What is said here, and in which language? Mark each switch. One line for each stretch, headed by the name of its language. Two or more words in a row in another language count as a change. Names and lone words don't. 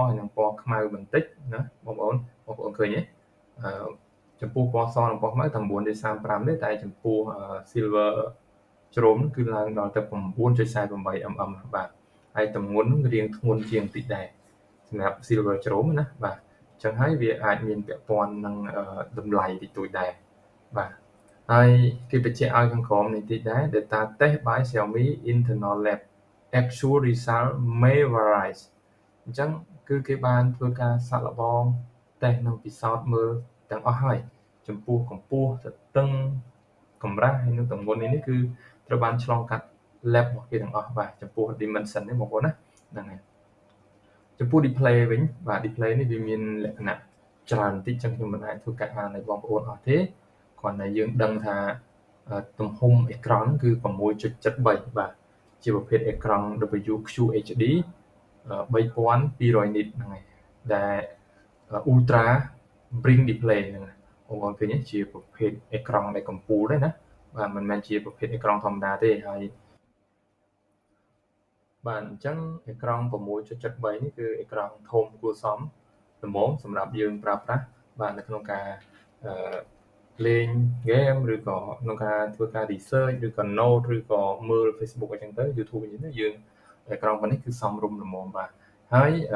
Khmer: ហើយនិងពណ៌ខ្មៅបន្តិចណាបងប្អូនឃើញទេចំពោះពណ៌សនិងពណ៌ខ្មៅតែ 9.35 ទេតែចំពោះ silver ជ្រោមគឺឡើងដល់ទៅ 9.48 mm បាទហើយទម្ងន់រៀងធ្ងន់ជាងបន្តិចដែរសម្រាប់ silver ជ្រោមណាបាទអញ្ចឹងហើយវាអាចមានពាក់ព័ន្ធនឹងតម្លៃតិចតួចដែរបាទហើយគេបញ្ជាក់ឲ្យខាងក្រោមនេះតិចដែរ
English: data test by Xiaomi internal lab actual result may vary
Khmer: អញ្ចឹងគឺគេបានធ្វើការសាកល្បងតេស្តនិងពិសោធន៍មើលទាំងអស់ ហើយចំពោះកម្ពស់ទទឹងកម្រាស់ហើយនិងទម្ងន់នេះគឺត្រូវបានឆ្លងកាត់ lab របស់គេទាំងអស់បាទចំពោះ dimension នេះបងប្អូនណាហ្នឹងហើយចំពោះ display វិញបាទ display នេះវាមានលក្ខណៈច្រើនបន្តិចចឹងខ្ញុំមិនអាចធ្វើការអានឲ្យបងប្អូនអស់ទេគ្រាន់តែយើងដឹងថាទំហំអេក្រង់គឺ 6.73 បាទជាប្រភេទអេក្រង់ WQHD
English: 3200 nit
Khmer: ហ្នឹងហើយដែល
English: ultra bring display
Khmer: ហ្នឹងបងប្អូនឃើញជាប្រភេទអេក្រង់ដែលកំពូលទេណាបាទមិនមែនជាប្រភេទអេក្រង់ធម្មតាទេហើយ បាទអញ្ចឹងអេក្រង់ 6.73 នេះគឺអេក្រង់ធំគួរសមល្មមសម្រាប់យើងប្រើប្រាស់បាទនៅក្នុងការលេង game ឬក៏ក្នុងការធ្វើការ research ឬក៏ note ឬក៏មើល Facebook អីចឹងទៅ YouTube អីចឹងទៅយើងអេក្រង់ប៉ុណ្នេះគឺសមរម្យល្មមបាទហើយ